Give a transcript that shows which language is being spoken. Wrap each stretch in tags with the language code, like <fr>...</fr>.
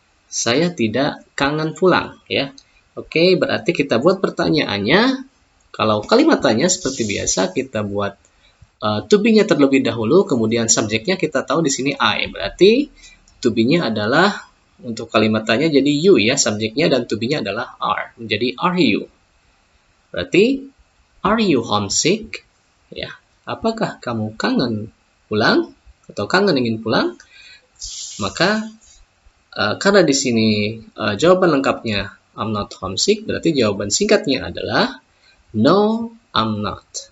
<id>Saya tidak kangen pulang, ya. Oke, berarti kita buat pertanyaannya. Kalau kalimat tanya seperti biasa, kita buat to be-nya terlebih dahulu, kemudian subjeknya kita tahu di sini I. Berarti to be-nya adalah untuk kalimat tanya jadi you ya, subjeknya, dan to be-nya adalah are. Menjadi</id> <en>are you.</en> <id>Berarti</id> <en>are you homesick? Ya.</en> <id>Apakah kamu kangen pulang atau kangen ingin pulang? Maka karena di sini jawaban lengkapnya</id> <en>I'm not homesick,</en> <id>berarti jawaban singkatnya adalah</id> <en>no, I'm not.</en>